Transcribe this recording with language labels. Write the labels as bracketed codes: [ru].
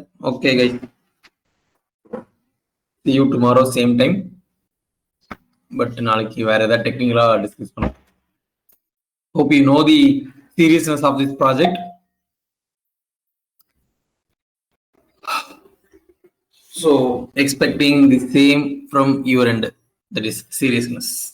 [en] Okay guys, see you tomorrow same time. [ta] But நாளைக்கு வேற ஏதாவது டெக்னிக்கலா டிஸ்கஸ் பண்ணலாம். [en] Hope you know the seriousness of this project. So expecting the same from your end, that is seriousness.